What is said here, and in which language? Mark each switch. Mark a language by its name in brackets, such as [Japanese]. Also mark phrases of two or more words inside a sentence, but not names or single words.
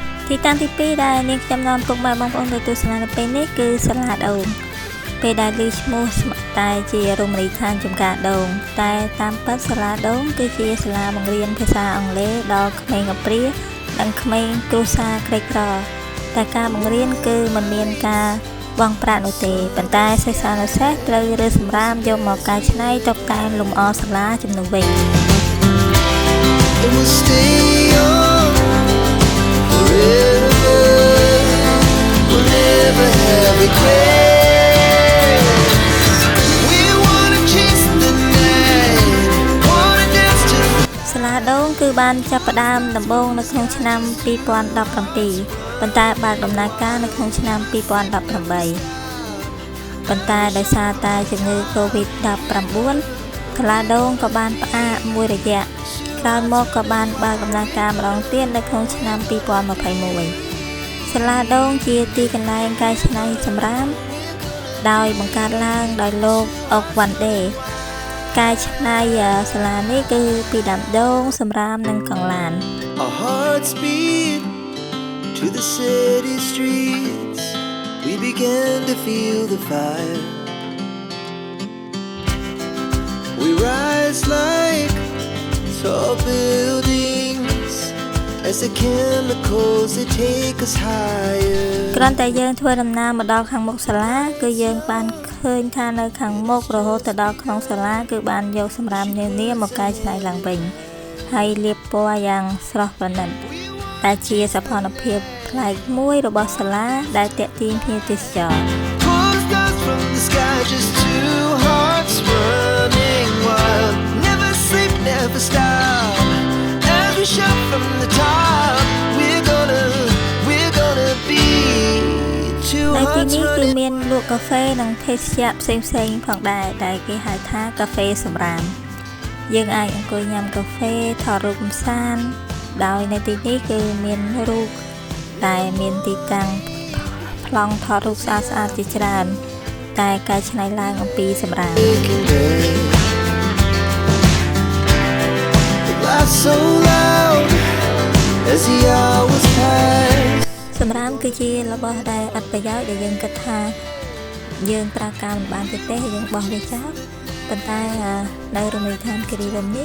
[Khmer] ទីតាំងទី2ដែលនាងខ្ញុំនាំពុកម៉ែបងប្អូនទៅទស្សនានៅពេលនេះគឺសាលាដូងពេលដែលឮឈ្មោះស្ម័គ្រតែជារមណីយដ្ឋានចំការដូងតែតាមពិតសាលាដូងគឺជាសាលាបង្រៀនភាសាអង់គ្លេសដល់ក្មេងអព្រានិងក្មេងគ្រួសារក្រីក្រតែការបង្រៀនគឺមិនមានការបង់ប្រាក់នោះទេប៉ុន្តែសិស្សានុសិស្សត្រូវរើសសម្រាមយកមកកែច្នៃតុបតែងលម្អសាលាជំនួសវិញ [English] It will stay on forever. We'll never have regrets. We wanna chase the night, wanna dance to. [Khmer] សាលាដូងគឺបានចាប់ផ្ដើមដំបូងនៅក្នុងឆ្នាំ2017ប៉ុន្តែបើកដំណើរការនៅក្នុងឆ្នាំ2018 ប៉ុន្តែដោយសារតែជំងឺ COVID-19 សាលាដូងក៏បានផ្អាកមួយរយៈក្រោយមកក៏បានបើកដំណើរការម្ដងទៀតនៅក្នុងឆ្នាំ2021សាលាដូងជាទីកន្លែងកែច្នៃសម្រាមដោយបង្កើតឡើងដោយលោកអុកវ៉ាន់ដេកែច្នៃសាលានេះគឺពីដើមដូងសម្រាមនិងកង់ឡាន [English] Our hearts beat to the city streets. We began to feel the fire. We rise like tall buildings as the chemicals they take us higher. [Khmer] គ្រាន់តែយើងធ្វើដំណើរមកដល់ខាងមុខសាលាគឺយើងបានឃើញថានៅខាងមុខរហូតទៅដល់ក្នុងសាលាគឺបានយកសម្រាមនានាមកកែច្នៃឡើងវិញហើយលាបពណ៌យ៉ាងស្រស់ប្រណិតតែជាសោភ័ណភាពប្លែកមួយរបស់សាលាដែលទាក់ទាញភ្ញៀវទេសចរ [English] Pull stars from the sky, just two hearts running wild. Never sleep, never stop. Every shot from the top. We're gonna be two [Khmer] នៅទី [English] hearts [Khmer] នេះគឺ [English] running. [Khmer] មានលក់កាហ្វេនិងភេសជ្ជៈផ្សេងៗផងដែរដែលគេហៅថាកាហ្វេសម្រាមយើងអាចអង្គុយញ៉ាំកាហ្វេថតរូបកម្សាន្តដោយនៅទីនេះគឺមានរូបតែមានទីតាំងប្លង់ថតរូបស្អាតៗជាច្រើនតែកែច្នៃឡើងអំពីសម្រាម [English] The laugh so loud as the hours pass. [Khmer] សម្រាមគឺជារបស់ដែលអត់ប្រយោជន៍ដែលយើងគិតថាយើងប្រើការមិនបានទេយើងបោះវាចោលប៉ុន្តែនៅរមណីយដ្ឋានគិរីរម្យនេះ